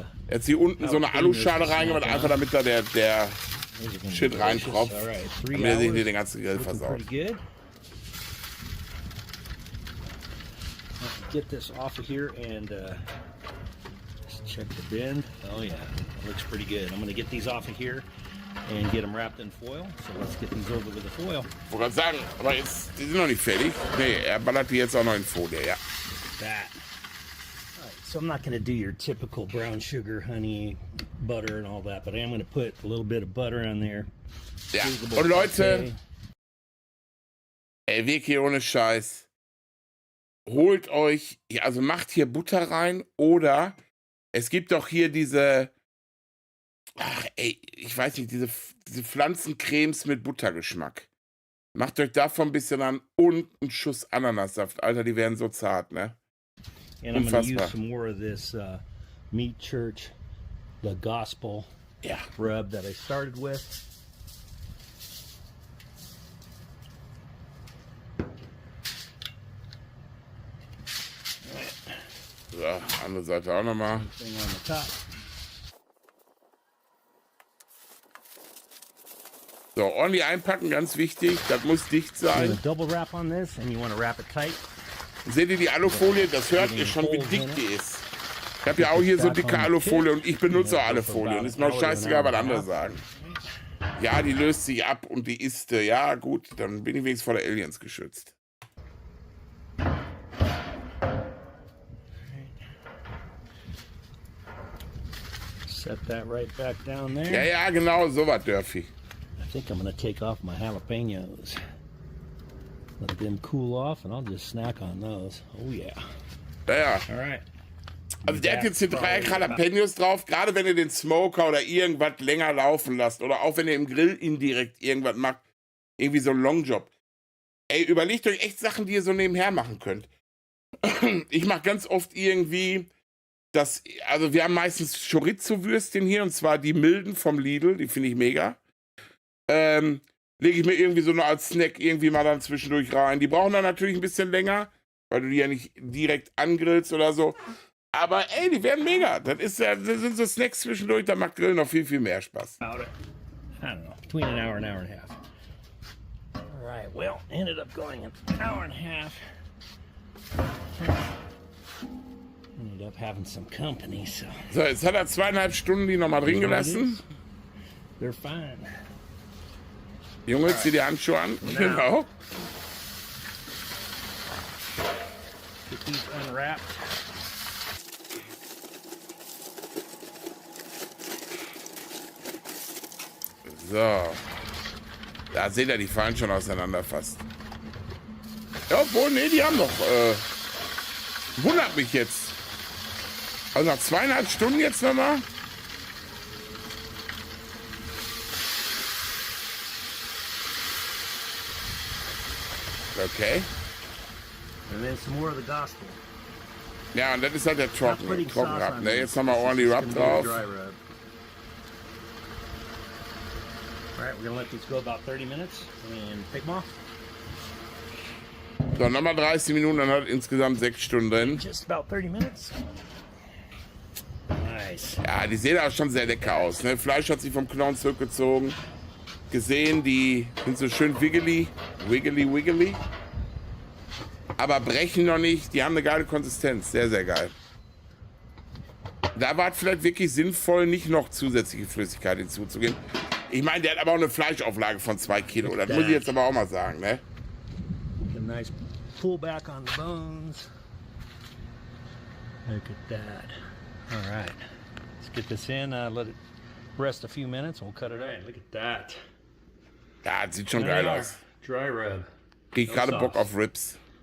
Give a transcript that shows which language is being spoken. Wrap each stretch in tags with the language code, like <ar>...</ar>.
<de>Jetzt hier unten so eine Aluschale reingemacht, einfach damit da der Shit reintropft. Und wir sehen hier den ganzen Grill versaut.</de> <en>Get this off of here and just check the bin. Oh yeah, it looks pretty good. I'm gonna get these off of here and get them wrapped in foil. So let's get these over with the foil.</en> <de>Ich wollte gerade sagen, aber jetzt, die sind noch nicht fertig. Nee, er ballert die jetzt auch noch in Folie, ja.</de> <en>That. All right, so I'm not gonna do your typical brown sugar, honey, butter and all that, but I am gonna put a little bit of butter on there.</en> <de>Ja, und Leute, ey, wirklich ohne Scheiß. Holt euch, ja, also macht hier Butter rein oder es gibt doch hier diese, ach ey, ich weiß nicht, diese Pflanzencremes mit Buttergeschmack. Macht euch davon ein bisschen an und einen Schuss Ananassaft. Alter, die werden so zart, ne?</de> <en>And I'm going to use some more of this Meat Church, the Gospel rub that I started with.</en> <de>So, andere Seite auch nochmal. So, ordentlich einpacken, ganz wichtig. Das muss dicht sein.</de> <en>Double wrap on this and you want to wrap it tight.</en> <de>Seht ihr die Alufolie? Das hört ihr schon, wie dick die ist. Ich habe ja auch hier so dicke Alufolie und ich benutze auch Alufolie. Und ist mir auch scheißegal, was andere sagen. Ja, die löst sich ab und die ist, ja gut, dann bin ich wenigstens vor der Aliens geschützt.</de> <en>Set that right back down there.</en> <de>Ja, ja, genau, so was, Dörfi.</de> <en>I think I'm gonna take off my jalapenos. Let them cool off and I'll just snack on those. Oh yeah.</en> <de>Ja, ja.</de> <en>All right.</en> <de>Also der hat jetzt hier 3 Jalapenos drauf, gerade wenn ihr den Smoker oder irgendwas länger laufen lasst oder auch wenn ihr im Grill indirekt irgendwas macht, irgendwie so ein Longjob. Ey, überlegt euch echt Sachen, die ihr so nebenher machen könnt. Ich mache ganz oft irgendwie das, also wir haben meistens Chorizo-Würstchen hier und zwar die milden vom Lidl, die finde ich mega. Lege ich mir irgendwie so nur als Snack irgendwie mal dann zwischendurch rein. Die brauchen dann natürlich ein bisschen länger, weil du die ja nicht direkt angrillst oder so. Aber ey, die werden mega. Das sind so Snacks zwischendurch, da macht Grillen noch viel, viel mehr Spaß.</de> <en>I don't know, between an hour and a half. All right, well, ended up going an hour and a half. Ended up having some company, so.</en> <de>So, jetzt hat er 2,5 Stunden die nochmal drin gelassen.</de> <en>They're fine.</en> <de>Junge, zieh die Handschuhe an. Genau.</de> <en>Get these unwrapped.</en> <de>So. Da seht ihr, die fallen schon auseinander fast. Ja, obwohl, nee, die haben noch. Wundert mich jetzt. Also nach 2,5 Stunden jetzt nochmal. Okay.</de> <en>And then some more of the gospel.</en> <de>Ja, und das ist halt der Trockenrub. Ne, jetzt nochmal ordentlich Rub drauf.</de> <en>Alright, we're gonna let these go about 30 minutes and pick them off.</en> <de>So, nochmal 30 Minuten, dann hat insgesamt 6 Stunden drin.</de> <en>Just about 30 minutes. Nice.</en> <de>Ja, die sehen auch schon sehr lecker aus. Ne? Fleisch hat sich vom Knochen zurückgezogen. Gesehen, die sind so schön wiggly. Wiggly. Aber brechen noch nicht. Die haben eine geile Konsistenz. Sehr, sehr geil. Da war es vielleicht wirklich sinnvoll, nicht noch zusätzliche Flüssigkeit hinzuzugeben. Ich meine, der hat aber auch eine Fleischauflage von 2 Kilo. Das muss ich jetzt aber auch mal sagen, ne?</de> <en>A nice pullback on the bones. Look at that. All right, let's get this in. Let it rest a few minutes. We'll cut it in. Look at that.</en> <de>Ja, das sieht schon geil aus.</de> <en>Dry rub.</en> <de>Krieg gerade Bock auf Ribs.</de>